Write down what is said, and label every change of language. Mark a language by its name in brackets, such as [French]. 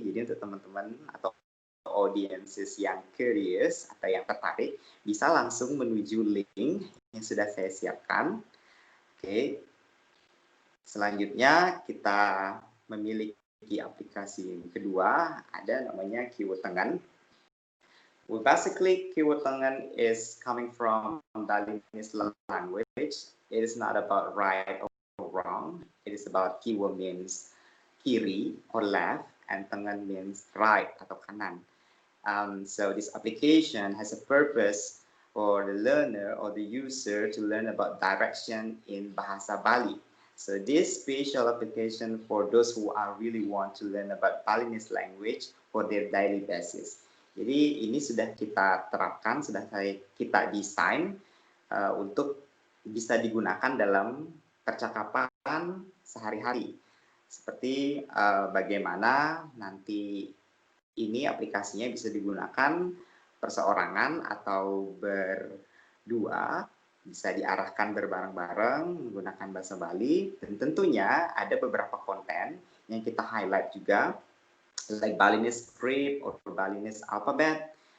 [Indonesian] Jadi untuk teman-teman atau audiences yang curious atau yang tertarik bisa langsung menuju link yang sudah saya siapkan. Oke. Selanjutnya kita memiliki aplikasi kedua, ada namanya Kiwotengan. [English] Well, basically Kiwotengan is coming from Balinese language. It is not about right or wrong. It is about Kiwo means [Indonesian] kiri [English] or left, and Tengan means right [Indonesian] atau kanan. [English] So this application has a purpose for the learner or the user to learn about direction in Bahasa Bali. So this special application for those who are really want to learn about Balinese language for their daily basis. [Indonesian] Jadi ini sudah kita terapkan, sudah kita desain untuk bisa digunakan dalam percakapan sehari-hari. Seperti bagaimana nanti ini aplikasinya bisa digunakan perseorangan atau berdua, bisa diarahkan berbareng-bareng menggunakan bahasa Bali, dan tentunya ada beberapa konten yang kita highlight juga, [English] like Balinese script or Balinese alphabet.